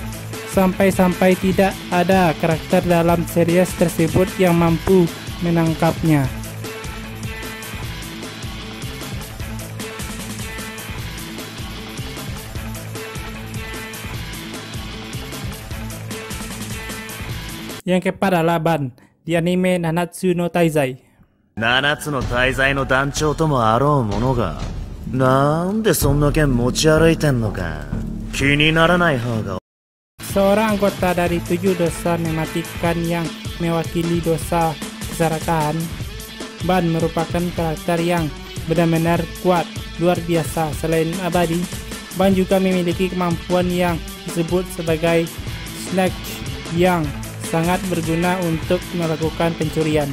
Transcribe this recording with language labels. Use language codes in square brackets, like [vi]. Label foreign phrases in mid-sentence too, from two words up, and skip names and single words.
[id] Sampai-sampai tidak ada karakter dalam series tersebut yang mampu menangkapnya. Yang keempat adalah Ban di anime Nanatsu no Taizai. [ja] 7 つの大罪の団長ともあろうものが、なんでそんな剣持ち歩いてんのか気にならない方が。 [id] Seorang anggota dari 7 dosa mematikan yang mewakili dosa keserakahan, Ban merupakan karakter yang benar-benar kuat, luar biasa. Selain abadi, Ban juga memiliki kemampuan yang disebut sebagai Snatch yang sangat berguna untuk melakukan pencurian.